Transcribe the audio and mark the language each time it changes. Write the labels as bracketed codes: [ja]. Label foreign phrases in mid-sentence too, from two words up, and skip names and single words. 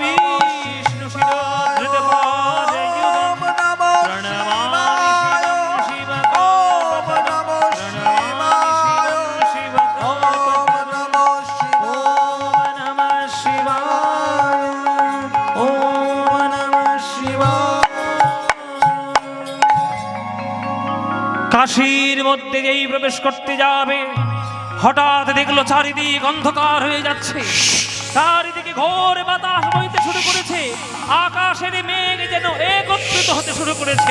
[sa] विधिविष्णुशिरोधृतपादयुगं ओम नमो प्रणमामि शिवं ओम नमो शिवकल्पतरुं ओम नमो शिवाय ओम नमः शिवाय [bn] কাশীর মধ্যে যেই প্রবেশ করতে যাবে হঠাৎ দেখলো চারিদিক অন্ধকার হয়ে যাচ্ছে, চারিদিকে ঘোর বাতাস বইতে শুরু করেছে, আকাশের মেঘ যেন একত্রিত হতে শুরু করেছে।